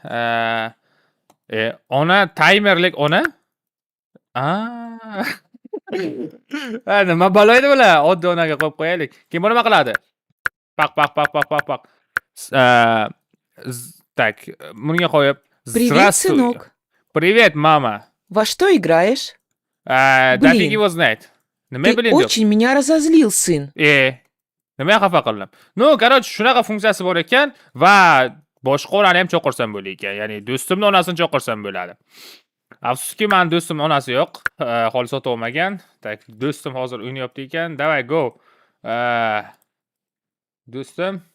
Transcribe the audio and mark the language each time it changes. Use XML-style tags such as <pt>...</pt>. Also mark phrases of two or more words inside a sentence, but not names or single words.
<uz>Ona timerlik ona. Nima baloydi bular? Oddiy onaga qo'yib qo'yaylik. Keyin nima qiladi? Pak. Так, bunga qo'yib.</uz> <ru>Привет, сынок. Привет, мама. Во что играешь? Да фиг его знает. Nima Ты</ru> <uz>bilindi?</uz> <ru>очень меня разозлил, сын.</ru> <uz>Nima xafa qildim? Короче, shunaqa funksiyasi bor ekan va boshqa onani ham cho'qirsam bo'lar ekan. Ya'ni do'stimning onasini cho'qirsam bo'ladi. Afsuski, men do'stimning onasi yo'q. Hol sotib olmagan. Tak, do'stim hozir o'ynayapti ekan. Davay, go. Do'stim.</uz>